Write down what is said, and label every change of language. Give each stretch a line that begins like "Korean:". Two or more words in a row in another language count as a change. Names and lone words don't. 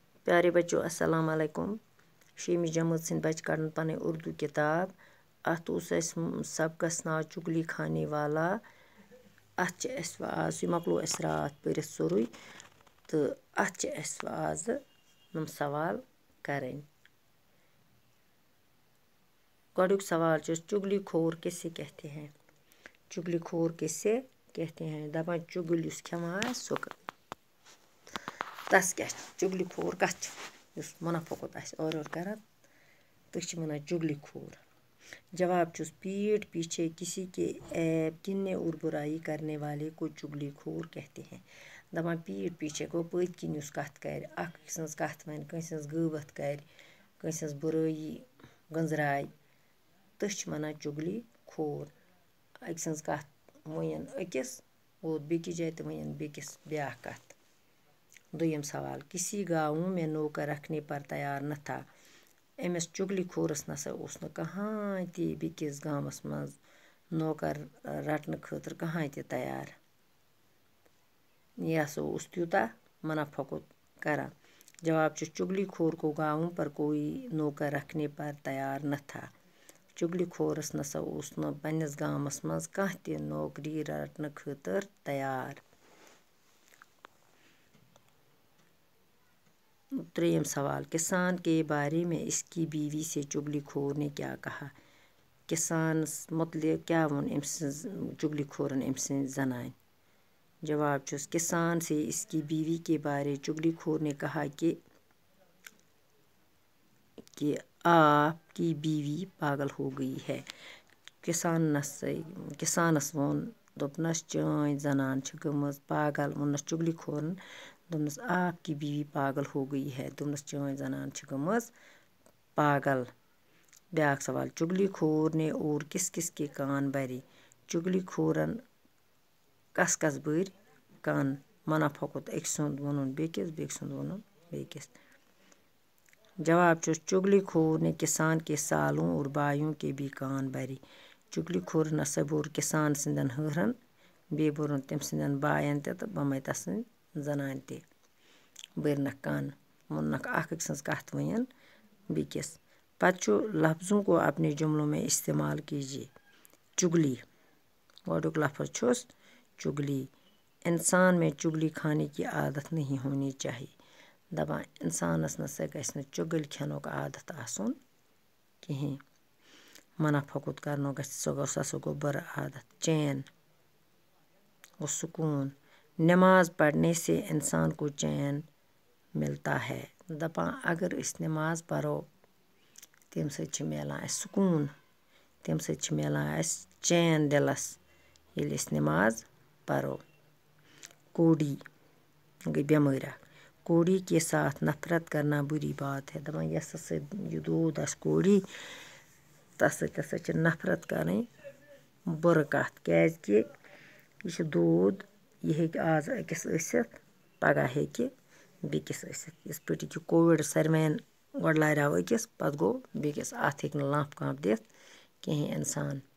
Kashmiri: پیارے بچوں السلام علیکم شیمی جماعت سٕنٛدۍ بچہِ کڑن پنٕنۍ اردو کتاب اتھ اوس اسہِ سبقس ناو چُگلی خانے والا اتھ چھِ اسہِ آز یہِ مۄکلو اسہِ راتھ پٔرِتھ سورُے تہٕ اتھ چھِ اسہِ آزٕ یِم سوال کرٕنۍ گۄڈٕنیُک سوال چھُ
Urdu: چُگلی خور کیسے کہتے ہیں چُگلی خور کیسے کہتے ہیں
Kashmiri: دپان چُگل یُس کھٮ۪وان آسہِ سُہ تس کیٛاہ چھِ چُگلی خور کتھ چھِ یُس مُنافع کوٚت آسہِ اورٕ یورٕ کران تٔتھۍ چھِ ونان چُگلی خور جواب چھُس
Urdu: پیٹھ پیچھے کسی کے عیب گننے اور برائی کرنے والے کو چُگلی خور کہتے ہیں
Kashmiri: دپان
Urdu: پیٹھ پیچھے
Kashmiri: گوٚو پٔتۍ کِنۍ یُس کتھ کرِ اکھ أکۍ سٕنٛز کتھ ونہِ کٲنٛسہِ ہٕنٛز غٲبت کرِ کٲنٛسہِ ہٕنٛز برٲیی گنٛزراے تٔتھۍ چھِ ونان چُگلی خور أکۍ سٕنٛز کتھ ؤنِن أکِس ووت بیٚکِس جایہِ تہٕ ؤنِن بیٚکِس بیٛاکھ کتھ دوٚیِم سوال
Urdu: کسی گاؤں میں نوکر رکھنے پر تیار نہ تھا
Kashmiri: أمِس چُگلی خورس نسا اوس نہٕ کٕہٲنۍ تہِ بیٚکِس گامس منٛز نوکر رٹنہٕ خٲطرٕ کٕہٲنۍ تہِ تیار یہِ ہسا اوس تیوٗتاہ منافع کوٚت کران جواب چھُ
Urdu: چُگلی خور کو گاؤں پر کوئی نوکر رکھنے پر تیار نہ تھا
Kashmiri: چُگلی خورس نسا اوس نہٕ پننِس گامس منٛز کانٛہہ تہِ نوکری رٹنہٕ خٲطرٕ تیار ترٛیٚیِم سوال
Urdu: کسان کے بارے میں اس کی بیوی سے چُگلی خور نے کیا کہا
Kashmiri: کسانس متعلق کیٛاہ ووٚن أمۍ سٕنٛز چُگلی خورن أمۍ سٕنٛزِ زنانہِ جواب چھُس
Urdu: کسان سے اس کی بیوی کے بارے چُگلی خور نے کہا کہ آپ کی بیوی پاگل ہو گئی ہے
Kashmiri: کسانس ووٚن دوٚپنس چٲنۍ زنان چھِ گٔمٕژ پاگل ووٚننس چُگلی خورن دوٚپنس
Urdu: آپ کی بیوی پاگل ہو گئی ہے
Kashmiri: دوٚپنس چٲنۍ زنان چھِ گٔمٕژ پاگل بیٛاکھ سوال
Urdu: چُگلی خور نے اور کس کس کے کان بھرے
Kashmiri: چُگلی خورن کس کس بٔرۍ کن منافع کوٚت أکۍ سُنٛد ووٚنُن بیٚکِس بیٚکہِ سُنٛد ووٚنُن بیٚکِس جواب چھُس
Urdu: چُگلی خور نے کسان کے سالوں اور بایوں کے بھی کان بھرے
Kashmiri: چُگلی خورن ہسا بوٚر کسان سٕنٛدٮ۪ن ہٕہرن بیٚیہِ بوٚرُن تٔمۍ سٕنٛدٮ۪ن بایَن تہِ تہٕ بَمَے تسٕنٛدۍ زنانہِ تہِ بٔرنکھ کن ووٚننکھ اکھ أکۍ سٕنٛز کتھ ؤنِن بیٚکِس پتہٕ چھُ
Urdu: لفظوں کو اپنے جملوں میں استعمال کیجیے
Kashmiri: چُگلی گۄڈٕنیُک لفظ چھُس چُگلی
Urdu: انسان میں چُگلی کھانے کی عادت نہیں ہونی چاہیے
Kashmiri: دپان انسانس نسا گژھِ نہٕ چُگل کھٮ۪نُک عادت آسُن کِہیٖنۍ منافع کوٚت کرنُک گژھِ سُہ ہسا گوٚو بُرٕ عادت چین گوٚو سکوٗن
Urdu: نماز پڑھنے سے انسان کو چین ملتا ہے
Kashmiri: دپان اگر أسۍ نماز پرو تمہِ سۭتۍ چھِ مِلان اَسہِ سکوٗن تمہِ سۭتۍ چھِ مِلان اَسہِ چین دِلس ییٚلہِ أسۍ نماز پرو کوڑی گٔے بٮ۪مٲرۍ اکھ
Urdu: کوڑی کے ساتھ نفرت کرنا بُری بات ہے
Kashmiri: دپان یۄس ہسا یہِ دوٗد آسہِ کوڑی تتھ سۭتۍ ہسا چھِ نفرت کرٕنۍ بُرٕ کتھ کیٛازِ کہِ یہِ چھُ دوٗد یہِ ہیٚکہِ آز أکِس ٲسِتھ پگاہ ہیٚکہِ بیٚکِس ٲسِتھ یِتھ پٲٹھۍ یہِ کووِڈ ساروِین گۄڈٕ لاریو أکِس پتہٕ گوٚو بیٚکِس اتھ ہیٚکہِ نہٕ لنٛپ کانٛپ دِتھ کِہیٖنۍ انسان